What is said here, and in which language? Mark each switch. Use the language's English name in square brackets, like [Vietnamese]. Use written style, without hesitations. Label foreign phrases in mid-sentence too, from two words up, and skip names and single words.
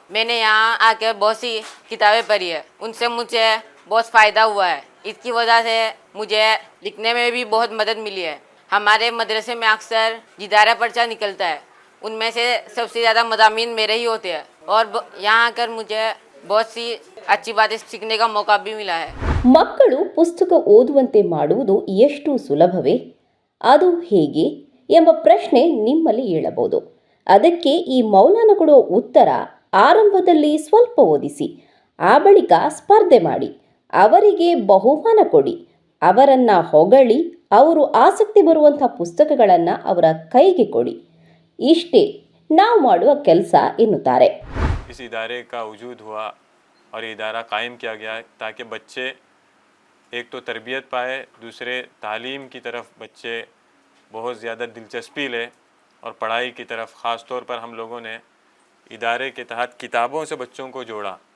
[Urdu] میں نے یہاں آکر بہت سی کتابیں پڑھی ہے، ان سے مجھے بہت فائدہ ہوا ہے. اس کی وجہ سے مجھے لکھنے میں بھی بہت مدد ملی ہے. ہمارے مدرسے میں اکثر جدارہ پرچہ نکلتا ہے، ان میں سے سب سے زیادہ مضامین میرے ہی ہوتے ہیں اور یہاں آکر مجھے بہت سی اچھی باتیں سیکھنے کا موقع بھی ملا ہے. [Kannada] ಮಕ್ಕಳು ಪುಸ್ತಕ ಓದುವಂತೆ ಮಾಡುವುದು ಎಷ್ಟು ಸುಲಭವೇ? ಅದು ಹೇಗೆ ಎಂಬ ಪ್ರಶ್ನೆ ನಿಮ್ಮಲ್ಲಿ ಏಳಬಹುದು. ಅದಕ್ಕೆ ಈ ಮೌಲಾನಾ ಕೊಡುವ ಉತ್ತರ, ಆರಂಭದಲ್ಲಿ ಸ್ವಲ್ಪ ಓದಿಸಿ, ಆ ಬಳಿಕ ಸ್ಪರ್ಧೆ ಮಾಡಿ, ಅವರಿಗೆ ಬಹುಮಾನ ಕೊಡಿ, ಅವರನ್ನು ಹೊಗಳಿ, ಅವರು ಆಸಕ್ತಿ ಬರುವಂಥ ಪುಸ್ತಕಗಳನ್ನು ಅವರ ಕೈಗೆ ಕೊಡಿ. ಇಷ್ಟೇ ನಾವು ಮಾಡುವ ಕೆಲಸ ಎನ್ನುತ್ತಾರೆ. [Urdu] اس ادارے کا وجود ہوا اور یہ ادارہ قائم کیا گیا تاکہ بچے ایک تو تربیت پائے، دوسرے تعلیم کی طرف بچے بہت زیادہ دلچسپی لے اور پڑھائی کی طرف خاص طور پر ہم لوگوں نے ادارے کے تحت کتابوں سے بچوں کو جوڑا.